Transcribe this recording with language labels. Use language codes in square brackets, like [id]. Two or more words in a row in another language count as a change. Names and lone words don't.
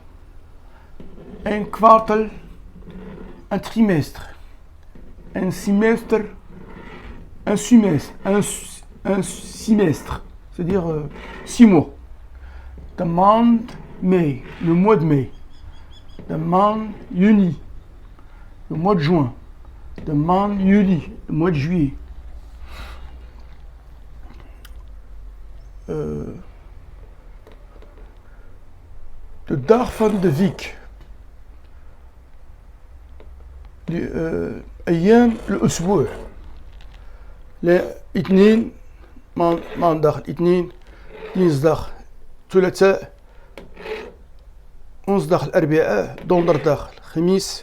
[fr] 1 kwartal, un trimestre. Un semestre, un semestre, c'est-à-dire 6 mois. [nl] De maand mai, [fr] le mois de mai. [nl] De maand juni, [fr] le mois de juin. [nl] De maand juli, [fr] le mois de juillet. [nl] De dag van de week. [ar] أيام الأسبوع. الاثنين maandag الاثنين، dinsdag ثلاثاء، woensdag الأربعاء، donderdag خميس.